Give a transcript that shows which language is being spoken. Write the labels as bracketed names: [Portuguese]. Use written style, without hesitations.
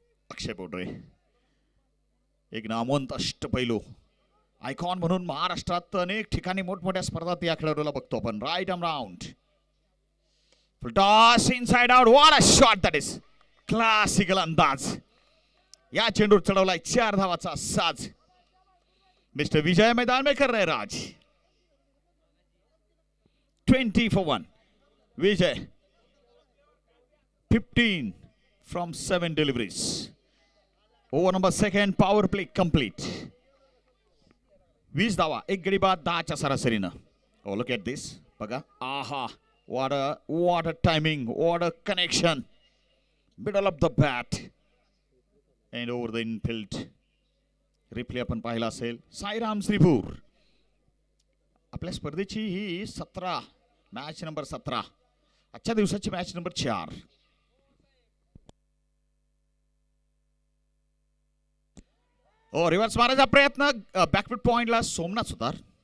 [Marathi] अक्षय पोडरे एक नामवंत अष्टपैलू आयकॉन म्हणून महाराष्ट्रात अनेक ठिकाणी मोठमोठ्या स्पर्धात या खेळाडूला बघतो आपण. [English] Right arm round, full toss inside out. What a shot that is. [Marathi] Classical अंदाज. या चेंडूर चढवलाय 4 धावाचा साज. [Hindi] मिस्टर विजय मैदान में कर रहे राज. [English] 20 for 1. Vijay 15 from 7 deliveries. Over number 2, power play complete. [Marathi] 20 धावा 1 गडी बाद 10च्या सरासरीनं. [English] Oh, look at this. [Marathi] बघा. [English] आहा, what a timing, what a connection. Middle of the bat and over the infield. [Marathi] Replay आपण पाहिला असेल. साईराम श्रीपूर. आपल्या स्पर्धेची ही 17 मॅच नंबर 17, आजच्या दिवसाची मॅच नंबर 4. रिव्हर्स मारायचा प्रयत्न. बॅकफूट पॉइंटला सोमनाथ सुतार.